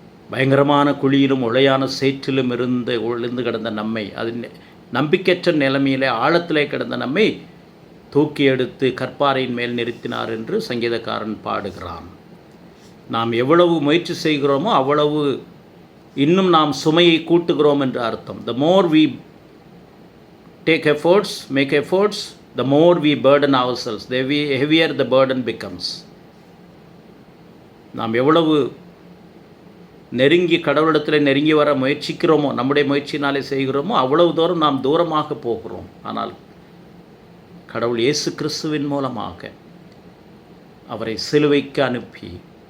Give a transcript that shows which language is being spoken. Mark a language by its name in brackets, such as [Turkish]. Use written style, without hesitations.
[Tamil] பயங்கரமான குழியிலும் உளையான சேற்றிலும் விழுந்து கிடந்த நம்மை, அது நம்பிக்கையற்ற நிலைமையிலே ஆழத்திலே கிடந்த நம்மை தூக்கி எடுத்து கற்பாறையின் மேல் நிறுத்தினார் என்று சங்கீதக்காரன் பாடுகிறான். நாம் எவ்வளவு முயற்சி செய்கிறோமோ அவ்வளவு இன்னும் நாம் சுமையை கூட்டுகிறோம் என்று அர்த்தம். [English] The more we take efforts, make efforts, the more we burden ourselves, the heavier the burden becomes. [Tamil] நாம் எவ்வளவு கடவுளிடத்தில் நெருங்கி வர முயற்சிக்கிறோமோ, நம்முடைய முயற்சினாலே செய்கிறோமோ, அவ்வளவு தூரம் நாம் தூரமாக போகிறோம். ஆனால் கடவுள் இயேசு கிறிஸ்துவின் மூலமாக அவரை சிலுவைக்கு அனுப்பி